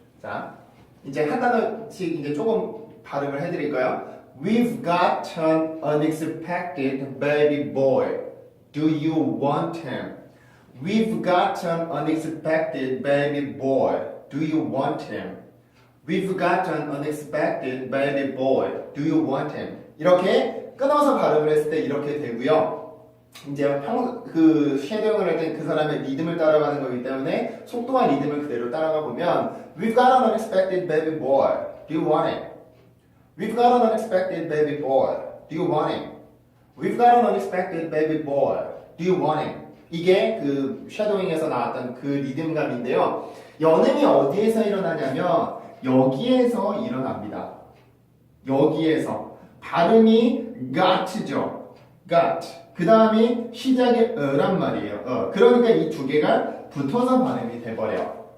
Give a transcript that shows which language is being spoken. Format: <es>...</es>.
<ko>자, 이제 한 단어씩 이제 조금 발음을 해드릴까요?</ko> <en>We've got an unexpected baby boy. Do you want him? We've got an unexpected baby boy. Do you want him? We've got an unexpected baby boy. Do you want him?</en> <ko>이렇게 끊어서 발음을 했을 때 이렇게 되고요. 이제 그 쉐도잉을 할 때 그 사람의 리듬을 따라가는 거기 때문에 속도와 리듬을 그대로 따라가 보면</ko> <en>We've got an unexpected baby boy. Do you want him? We've got an unexpected baby boy. Do you want him? We've got an unexpected baby boy. Do you want him?</en> <ko>이게 그 쉐도잉에서 나왔던 그 리듬감인데요. 연음이 어디에서 일어나냐면 여기에서 일어납니다. 여기에서 발음이 got죠. got. 그 다음이 시작이 란 말이에요. 그러니까 이 두 개가 붙어서 발음이 돼버려요.</ko>